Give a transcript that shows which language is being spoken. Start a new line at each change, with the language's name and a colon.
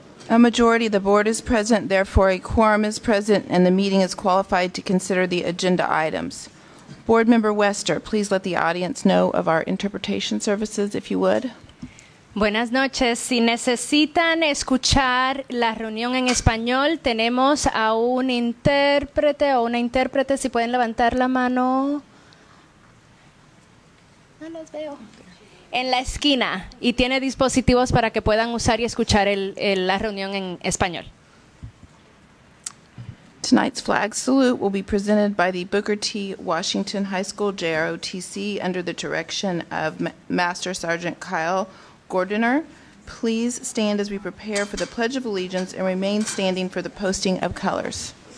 English: A majority of the board is present, therefore a quorum is present, and the meeting is qualified to consider the agenda items. Board Member Wester, please let the audience know of our interpretation services, if you would.
Spanish: Buenas noches. Si necesitan escuchar la reunión en español, tenemos a un intérprete o una intérprete. Si pueden levantar la mano. No los veo. En la esquina. Y tiene dispositivos para que puedan usar y escuchar la reunión en español.
English: Tonight's flag salute will be presented by the Booker T. Washington High School JROTC under the direction of Master Sergeant Kyle Gordiner. Please stand as we prepare for the Pledge of Allegiance and remain standing for the posting of colors.